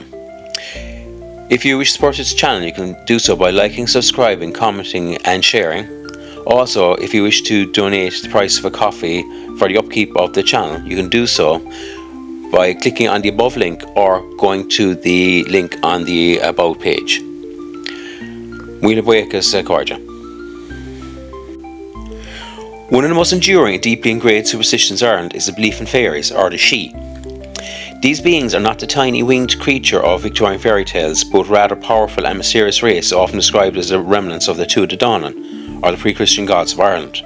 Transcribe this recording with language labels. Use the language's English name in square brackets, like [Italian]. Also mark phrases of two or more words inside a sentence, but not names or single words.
[English] If you wish to support this channel, you can do so by liking, subscribing, commenting and sharing. Also, if you wish to donate the price of a coffee for the upkeep of the channel, you can do so by clicking on the above link or going to the link on the About page. [Irish] Míle buíochas Cóide. [English] One of the most enduring and deeply ingrained superstitions in Ireland is the belief in fairies, or the Sidhe. These beings are not the tiny winged creature of Victorian fairy tales, but rather powerful and mysterious race often described as the remnants of the Tuatha Dé Danann, or the pre-Christian gods of Ireland.